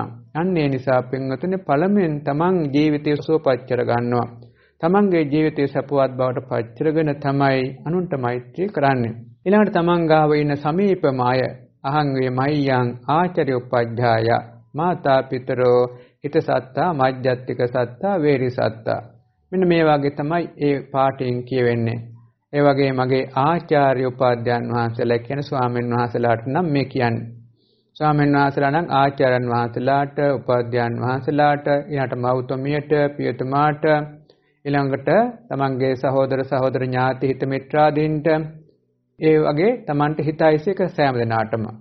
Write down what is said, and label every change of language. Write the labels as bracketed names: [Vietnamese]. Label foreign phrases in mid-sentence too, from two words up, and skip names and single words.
[Sinhala] අන්න ඒ නිසා පින්වතුනි පළමුවෙන් තමන් ජීවිතය සුවපත් කර ගන්නවා. තමන්ගේ ජීවිතය සපවත් බවට පත් කරගෙන තමයි අනුන්ට මෛත්‍රී කරන්නේ. ඊළඟට තමන් ගාව ඉන්න සමීපම අය [Pali] අහං වේ මය්‍යං ආචාර්ය උපජ්ජාය මාතා පිතරෝ හිත සත්තා මජ්ජත්තික සත්තා වේරි සත්තා. [Sinhala] මෙන්න මේ වගේ තමයි ඒ පාඨයෙන් කියවෙන්නේ. ඒ වගේ මගේ ආචාර්ය උපාධ්‍යයන් වහන්සේලා කියන ස්වාමීන් වහන්සේලාට නම් මේ කියන්නේ. ස්වාමීන් වහන්සේලා නම් ආචාර්යයන් වහන්සේලාට, උපාධ්‍යයන් වහන්සේලාට, ඊළඟට මව්තුමියට, පියතුමාට, ඊළඟට තමන්ගේ සහෝදර සහෝදර ඥාති හිත මිත්‍රාදීන්ට, ඒ වගේ තමන්ට හිතයිසික සෑම දෙනාටම.